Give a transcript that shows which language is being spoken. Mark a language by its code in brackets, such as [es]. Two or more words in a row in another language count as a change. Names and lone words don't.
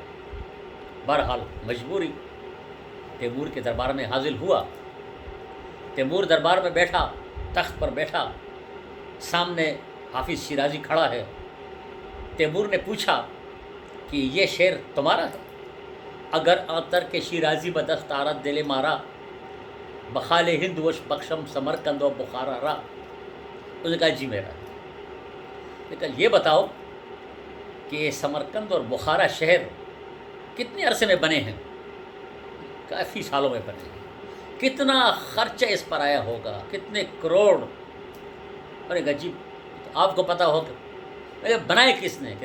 [ur] بہرحال مجبوری، تیمور کے دربار میں حاضر ہوا۔ تیمور دربار میں بیٹھا، تخت پر بیٹھا، سامنے حافظ شیرازی کھڑا ہے۔ تیمور نے پوچھا کہ یہ شعر تمہارا ہے؟ [fa] اگر آتر کے شیرازی بدست آرد دل مارا، بخال ہند وش بخشم سمرقند و بخارا را۔ [ur] اس نے کہا جی میرا ہے۔ نے کہا یہ بتاؤ کہ یہ سمرقند اور بخارا شہر کتنے عرصے میں بنے ہیں؟ کافی سالوں میں بنے ہیں۔ کتنا خرچہ اس پر آیا ہوگا، کتنے کروڑ؟ ارے کہا جی آپ کو پتہ ہو کہ بنائے کس نے؟